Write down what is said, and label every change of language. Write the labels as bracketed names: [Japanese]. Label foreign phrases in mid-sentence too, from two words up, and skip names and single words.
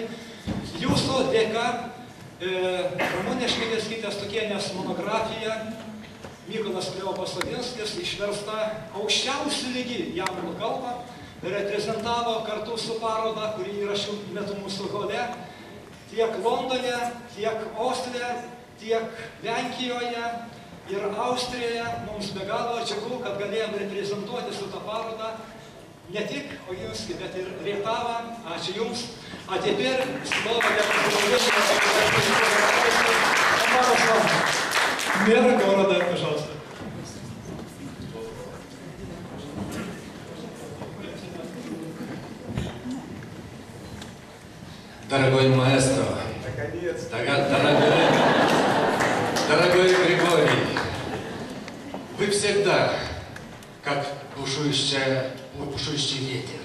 [Lithuanian] Jūsų dėka Ramunės Šmigelskytės-Stukienės monografija Mykolas Kleopas Oginskis išversta aukščiausiu lygiu į anglų kalbą, reprezentavo kartu su paroda, kuri yra šių metų mūsų hole, tiek Londone, tiek Ostre, tiek Lenkijoje ir Austrijoje. Mums be galo džiugu, kad galėjom reprezentuoti su tą parodą не tik Oginskį, bet ir Rietavą. Ačiū Jums. [Russian] А теперь слово для поздравления мэра города, пожалуйста. Дорогой маэстро, дорогой Григорий, вы всегда как бушующий ветер.